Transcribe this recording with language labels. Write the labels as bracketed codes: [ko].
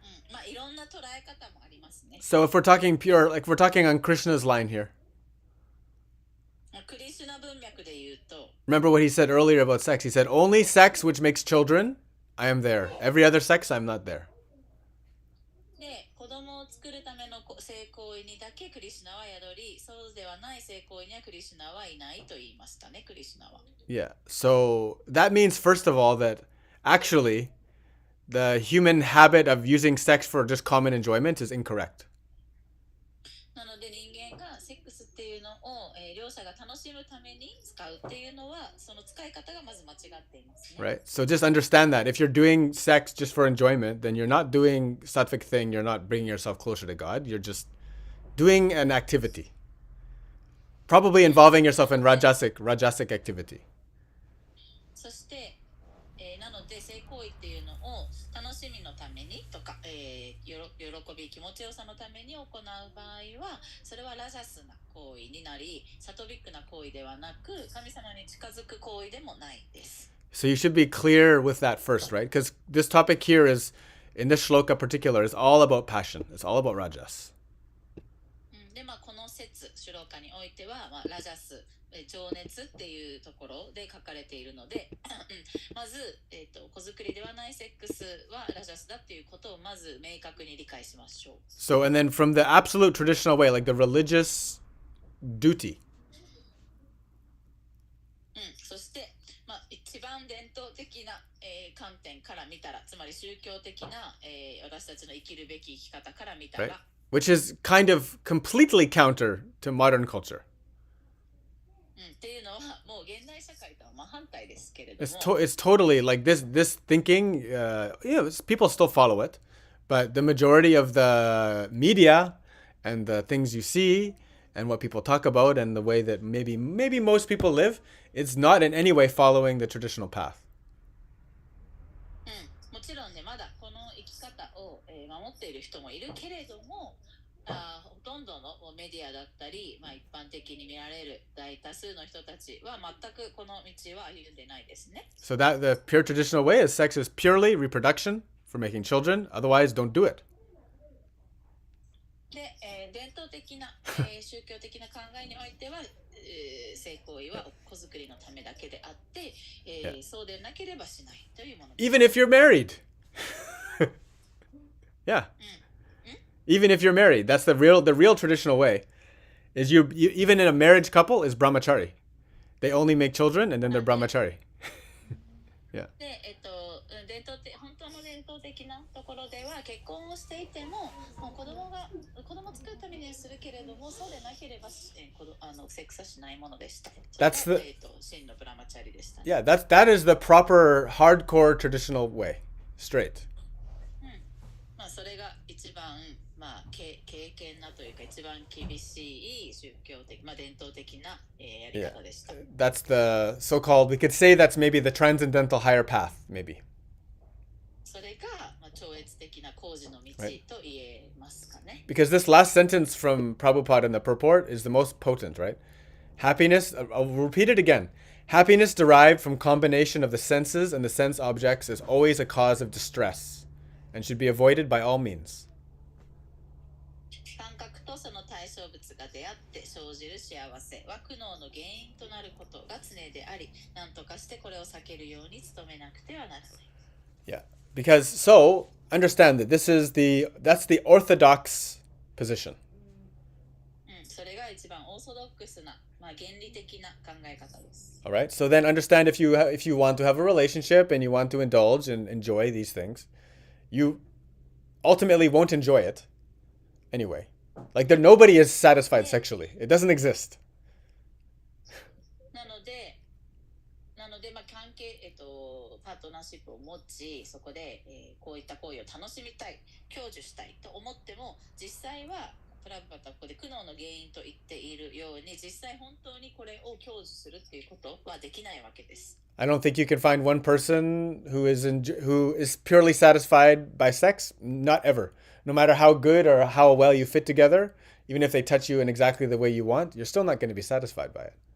[ja] まあいろんな捉え方もありますね。 [en] So if we're talking pure, like we're talking on Krishna's line here. [ja] クリシュナ文脈で言うと、 [en] Remember what he said earlier about sex? He said, only sex which makes children, I am there. Every other sex, I'm not there. [ja] で、子供を作るための性行為にだけクリシュナは宿り、そうではない性行為にはクリシュナはいないと言いましたね、クリシュナは。 [en] Yeah. So that means, first of all, that actually the human habit of using sex for just common enjoyment is incorrect. [ja] なので人間がセックスっていうのを、両者が楽しむために使うっていうのは、その使い方がまず間違っていますね。 [en] Right? So just understand that if you're doing sex just for enjoyment, then you're not doing sattvic thing, you're not bringing yourself closer to God, you're just doing an activity. Probably involving yourself in rajasic activity. [ja] そして、なので性行為っていうのを楽しみのためにとか、喜び気持ちよさのために行う場合はそれはラジャスな行為になりサトビックな行為ではなく神様に近づく行為でもないです。 [en] So you should be clear with that first, right? Because this topic here is, in this shloka particular, is all about passion. It's all about rajas. [ja] で、この説、シュローカにおいては、ラジャス、情熱っていうところで書かれているので、まず、子作りではないセックスはラジャスだっていうことをまず明確に理解しましょう。 [en] So, and then from the absolute traditional way, like the religious duty. [ja] そして、一番伝統的な、観点から見たら、つまり宗教的な、私たちの生きるべき生き方から見たら、 [en] Right. Which is kind of completely counter to modern culture. [ja] っていうのはもう現代社会とは真反対ですけれども。 [en] It's totally like this thinking, people still follow it, but the majority of the media and the things you see and what people talk about and the way that maybe most people live, it's not in any way following the traditional path. [ja] もちろんね、まだこの生き方を、守っている人もいるけれども、ほとんどのメディアだったり、一般的に見られる大多数の人たちは全くこの道は歩んでないですね。 [en] So that the pure traditional way is sex is purely reproduction for making children. Otherwise, don't do it. [ja] で、伝統的な、宗教的な考えにおいては、性行為は子作りのためだけであって、そうでなければしないというものです。 [en] Even if you're married. Yeah. Even if you're married, that's the real traditional way. Is you even in a marriage couple is brahmachari. They only make children and then they're brahmachari. Yeah. [ja] で、本当の伝統的なところでは結婚をしていても、子供を作るためにはするけれども、そうでなければセックスはしないものでした。 [en] That's the [ja] 真のブラマチャリでしたね。 [en] Yeah, that is the proper hardcore traditional way. Straight. [ja] それが一番経験なというか一番厳しい宗教的、伝統的な、やり方でした。 [en] That's the so-called, we could say that's maybe the transcendental higher path, maybe. [ja] それが、超越的な工事の道と言えますかね。 [en] Because this last sentence from Prabhupada in the purport is the most potent, right? Happiness, I'll repeat it again. Happiness derived from combination of the senses and the sense objects is always a cause of distress and should be avoided by all means. [ja] 感覚とその対象物が出会って生じる幸せは苦悩の原因となることが常であり、何とかしてこれを避けるように努めなくてはならない。 [en] Yeah, because so understand that that's the orthodox position. [ja] それが一番オーソドックスな、原理的な考え方です。 [en] All right. So then understand if you want to have a relationship and you want to indulge and enjoy these things, you ultimately won't enjoy it anyway. Like nobody is satisfied sexually. It doesn't exist. [ja] なので関係、パートナーシップを持ち、そこで、こういった行為を楽しみたい、享受したいと思っても、実際はプラブパタここで苦悩の原因と言っているように、実際本当にこれを享受するっていうことはできないわけです。 [en] I don't think you can find one person who is purely satisfied by sex. Not ever. No matter how good or how well you fit together, even if they touch you in exactly the way you want, you're still not going to be satisfied by it.